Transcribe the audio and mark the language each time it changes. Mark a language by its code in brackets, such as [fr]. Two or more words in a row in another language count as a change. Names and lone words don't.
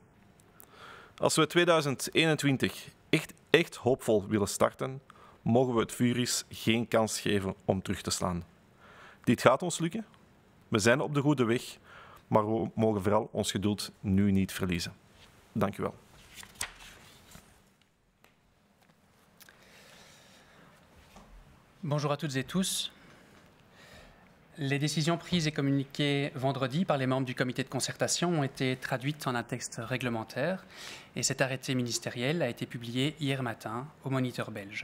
[nl] Als we 2021 echt hoopvol willen starten, mogen we het virus geen kans geven om terug te slaan. Dit gaat ons lukken. We zijn op de goede weg, maar we mogen vooral ons geduld nu niet verliezen. Dank u wel. [fr] Bonjour à toutes et tous. Les décisions prises et communiquées vendredi par les membres du comité de concertation ont été traduites en un texte réglementaire et cet arrêté ministériel a été publié hier matin au Moniteur belge.